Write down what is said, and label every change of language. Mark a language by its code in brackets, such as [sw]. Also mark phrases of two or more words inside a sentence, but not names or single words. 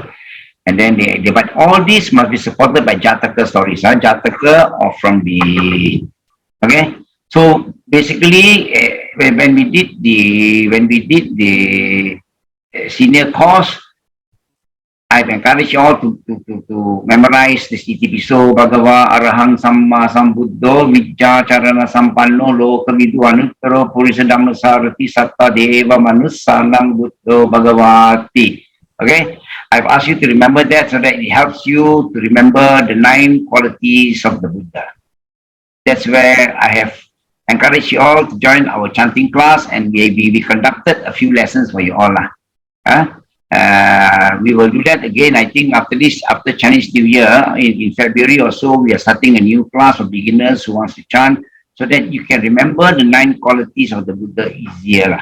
[en] And then but all this must be supported by Jataka stories. Jataka or from the, okay. So basically, when we did the senior course, I've encouraged you all to memorize this [pi] Itipiso Bhagava Arahang Samma Sambuddho Vijja Charana Sampanno Loka Vidu Anuttaro Purisa Dhammasarati Satta Deva Manussanang Buddho Bhagavati. [en] Okay, I've asked you to remember that so that it helps you to remember the 9 qualities of the Buddha. That's where I have encouraged you all to join our chanting class, and we conducted a few lessons for you all. We will do that again, I think, after Chinese New Year, in February or so, we are starting a new class for beginners who wants to chant, so that you can remember the 9 qualities of the Buddha easier.